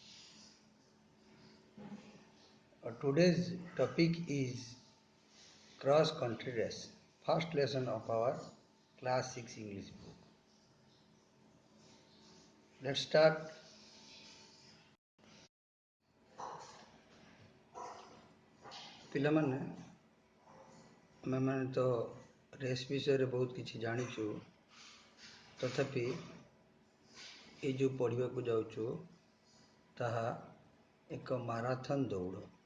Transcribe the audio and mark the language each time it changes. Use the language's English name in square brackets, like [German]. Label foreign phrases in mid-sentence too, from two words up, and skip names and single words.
[English] Today's topic is cross-country race. First lesson of our class 6 English book. Let's start. [Odia] ପିଲାମାନେ ଆମେମାନେ ତ ରେସ୍ ବିଷୟରେ ବହୁତ କିଛି ଜାଣିଛୁ, ତଥାପି ଏଇ ଯେଉଁ ପଢ଼ିବାକୁ ଯାଉଛୁ ତାହା ଏକ ମାରାଥନ୍ ଦୌଡ଼।